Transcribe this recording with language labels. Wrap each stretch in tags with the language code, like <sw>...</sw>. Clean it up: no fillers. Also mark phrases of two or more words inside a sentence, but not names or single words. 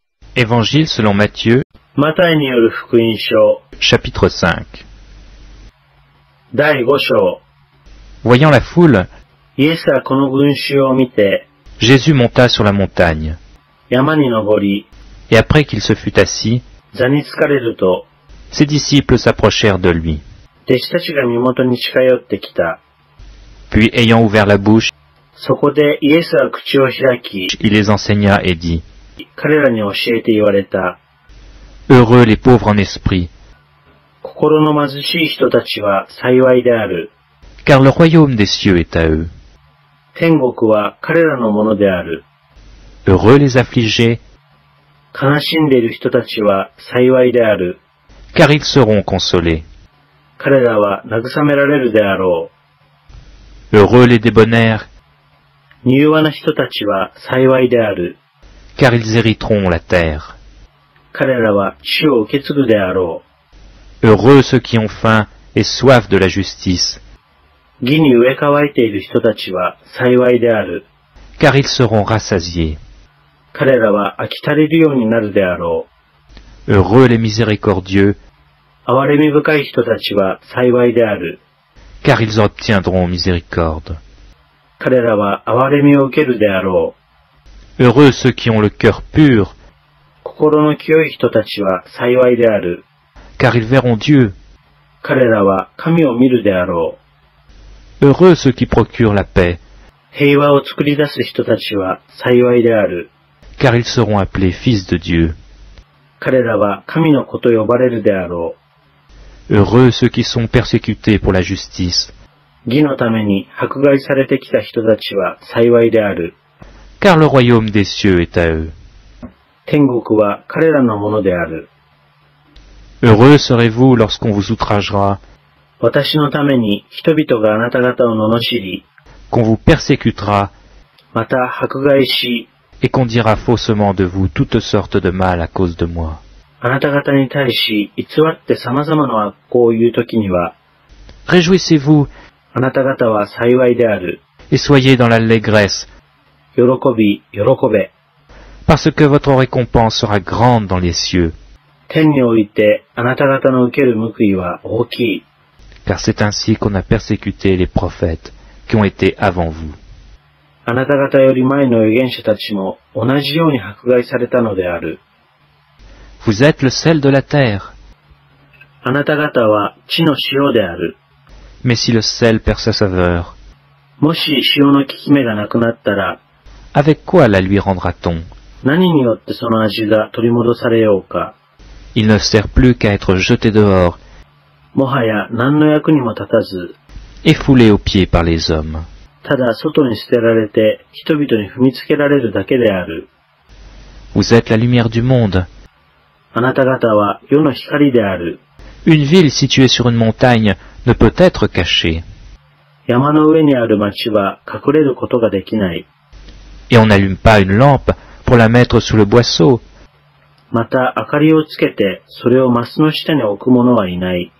<fr>Évangile selon Matthieu,</fr> <ja>マタイによる福音書</ja> <fr>chapitre 5.</fr> <ja>第5章。</ja> <fr>Voyant la foule,</fr> <ja>イエスはこの群衆を見て、</ja> <fr>Jésus monta sur la montagne,</fr> <ja>山に登り、</ja> <fr>et après qu'il se fut assis,</fr> <ja>座に疲れると、</ja> <fr>ses disciples s'approchèrent de lui.</fr> <ja>弟子たちが身元に近寄ってきた。</ja> <fr>Puis ayant ouvert la bouche,</fr> <ja>そこでイエスは口を開き、</ja> <fr>il les enseigna et dit,</fr> <ja>彼らに教えて言われた。</ja> <fr>Heureux les pauvres en esprit,</fr> <ja>心の貧しい人たちは幸いである。</ja> <fr>car le royaume des cieux est à eux.</fr> <ja>天国は彼らのものである。</ja> <fr>Heureux les affligés,</fr> <ja>悲しんでいる人たちは幸いである。</ja> <fr>car ils seront consolés.</fr> <ja>彼らは慰められるであろ</ja> <fr>Heureux les débonnaires,</fr> <ja>う。柔和な人たちは幸いである。</ja> <fr>car ils hériteront la terre.</fr> <ja>彼らは地を受け継ぐであろ</ja> <fr>Heureux ceux qui ont faim et soif de la justice,</fr> <ja>う。義に植え替えている人たちは幸いである。</ja> <fr>car ils seront rassasiés.</fr> <ja>彼らは飽き足りるようになるであろ</ja> <fr>Heureux les miséricordieux,</fr> <ja>う。憐れみ深い人たちは幸いである。</ja> <fr>car ils obtiendront miséricorde.</fr> <ja>彼らは憐れみを受けるであろう。</ja> <fr>Heureux ceux qui ont le cœur pur,</fr> <ja>心の清い人たちは幸いである。</ja> <fr>car ils verront Dieu.</fr> <ja>彼らは神を見るであろう。</ja> <fr>Heureux ceux qui procurent la paix,</fr> <ja>平和を作り出す人たちは幸いである。</ja> <fr>car ils seront appelés fils de Dieu.</fr> <ja>彼らは神の子と呼ばれるであろ</ja> <fr>Heureux ceux qui sont persécutés pour la justice,</fr> <ja>う。義のために迫害されてきた人たちは幸いである。</ja> <fr>car le royaume des cieux est à eux.</fr> <ja>天国は彼らのものである。</ja> <fr>Heureux serez-vous lorsqu'on vous outragera,</fr> <ja>私のために人々があなた方を罵り、</ja> <fr>qu'on vous persécutera,</fr> <ja>また迫害し、</ja> <fr>et qu'on dira faussement de vous toutes sortes de mal à cause de moi.</fr> <ja>あなた方に対し偽って様々な悪行を言うときには、</ja> <fr>Réjouissez-vous</fr> <ja>あなた方は幸いである。</ja> <fr>et soyez dans l'allégresse,</fr> <ja>喜び、喜べ。</ja> <fr>parce que votre récompense sera grande dans les cieux,</fr> <ja>天においてあなた方の受ける報いは大きい。</ja> <fr>car c'est ainsi qu'on a persécuté les prophètes qui ont été avant vous.</fr> <ja>あなた方より前の預言者たちも同じように迫害されたのである。</ja> <fr>Vous êtes le sel de la terre,</fr> <ja>あなた方は地の塩である。</ja> <fr>mais si le sel perd sa saveur,</fr> <ja>もし塩の効き目がなくなったら、</ja> <fr>avec quoi la lui rendra-t-on?</fr> <ja>何によってその味が取り戻されようか。</ja> <fr>Il ne sert plus qu'à être jeté dehors,</fr> <ja>もはや何の役にも立たず、</ja> <fr>et foulé aux pieds par les hommes.</fr> <ja>ただ外に捨てられて人々に踏みつけられるだけである。</ja> <fr>Vous êtes la lumière du monde.</fr> <ja>あなた方は世の光である。</ja> <fr>Une ville située sur une montagne ne peut être cachée,</fr> <ja>山の上にある町は隠れることができない。</ja> <fr>et on n'allume pas une lampe pour la mettre sous le boisseau,</fr> <ja>また明かりをつけてそれをマスの下に置く者はいない。</ja>